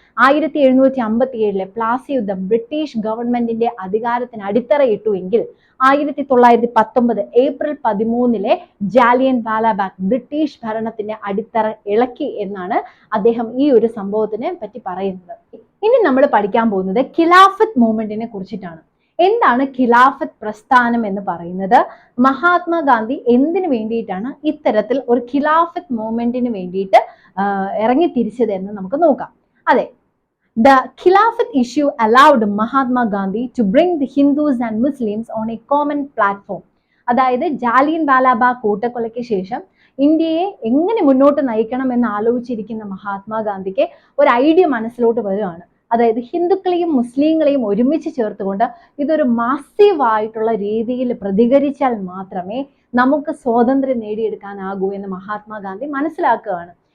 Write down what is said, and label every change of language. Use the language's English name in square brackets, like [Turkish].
[Malayalam] 1757 പ്ലാസി യുദ്ധം ബ്രിട്ടീഷ് ഗവൺമെന്റിന്റെ അധികാരത്തിന് അടിത്തറയിട്ടു എങ്കിൽ 1919 ഏപ്രിൽ 13 ജാലിയൻ വാലാബാഗ് ബ്രിട്ടീഷ് ഭരണത്തിന്റെ അടിത്തറ ഇളക്കി എന്നാണ് അദ്ദേഹം ഈ ഒരു സംഭവത്തിനെ പറ്റി പറയുന്നത്. ഇനി നമ്മൾ പഠിക്കാൻ പോകുന്നത് ഖിലാഫത്ത് മൂവ്മെന്റിനെ കുറിച്ചിട്ടാണ്. എന്താണ് ഖിലാഫത്ത് പ്രസ്ഥാനം എന്ന് പറയുന്നത്? മഹാത്മാഗാന്ധി എന്തിനു വേണ്ടിയിട്ടാണ് ഇത്തരത്തിൽ ഒരു ഖിലാഫത്ത് മൂവ്മെന്റിന് വേണ്ടിയിട്ട് ഇറങ്ങി തിരിച്ചത് എന്ന് നമുക്ക് നോക്കാം. [English] അതെ, the Khilafat issue allowed Mahatma Gandhi to bring the Hindus and Muslims on a common platform. [Malayalam] അതായത് ജാലിയൻ വാലാബാഗ് കൂട്ടക്കൊലയ്ക്ക് ശേഷം ഇന്ത്യയെ എങ്ങനെ മുന്നോട്ട് നയിക്കണം എന്ന് ആലോചിച്ചിരിക്കുന്ന മഹാത്മാഗാന്ധിക്ക് ഒരു ഐഡിയ മനസ്സിലോട്ട് വരികയാണ്. അതായത് ഹിന്ദുക്കളെയും മുസ്ലിങ്ങളെയും ഒരുമിച്ച് ചേർത്തുകൊണ്ട് ഇതൊരു മാസീവ് ആയിട്ടുള്ള രീതിയിൽ പ്രതികരിച്ചാൽ മാത്രമേ നമുക്ക് സ്വാതന്ത്ര്യം നേടിയെടുക്കാനാകൂ എന്ന് മഹാത്മാഗാന്ധി മനസ്സിലാക്കുകയാണ്.